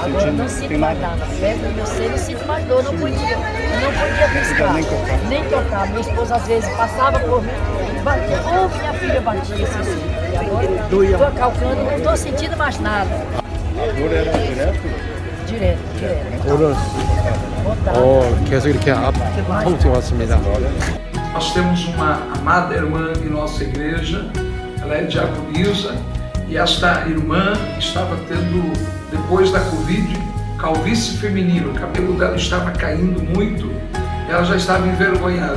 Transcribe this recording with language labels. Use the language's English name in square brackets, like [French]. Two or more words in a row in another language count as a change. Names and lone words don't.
[Portuguese] Agora eu não sinto mais nada. Pego no meu seio, não sinto mais dor, não podia. Eu não podia piscar, nem tocar. Minha esposa às vezes passava por mim, batia, minha filha batia assim. E agora eu estou calcando, não estou sentindo mais nada. A dor era direto? Direto. [Korean] 오늘 계속 이렇게 통증이 왔습니다. [Portuguese] Nós temos uma amada irmã em nossa igreja, ela é diaconisa, e esta irmã estava tendo, depois da Covid, calvície feminina, o cabelo dela estava caindo muito, ela já estava envergonhada.